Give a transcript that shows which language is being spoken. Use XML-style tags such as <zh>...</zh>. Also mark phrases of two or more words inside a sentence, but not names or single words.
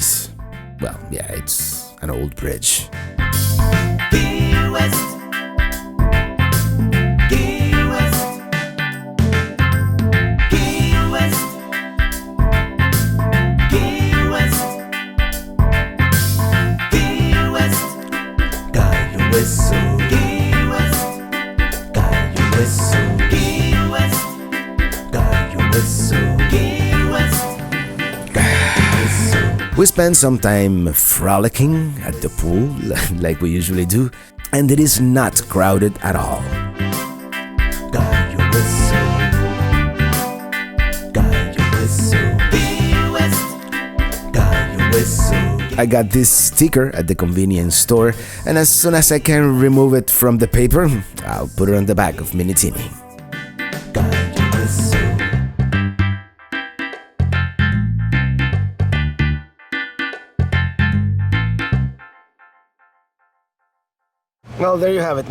<en>Well, yeah, it's an old bridge. Key West. Key West. Key West. Key West. Key West. Cayo Hueso, Key West. Cayo Hueso, Key West. Cayo Hueso, Key West. We spent some time frolicking at the pool, like we usually do, and it is not crowded at all. Cayo Hueso, Cayo Hueso, Key West. Cayo Hueso, I got this sticker at the convenience store, and as soon as I can remove it from the paper, I'll put it on the back of Minitini. Cayo Hueso. Well, there you have it.</en>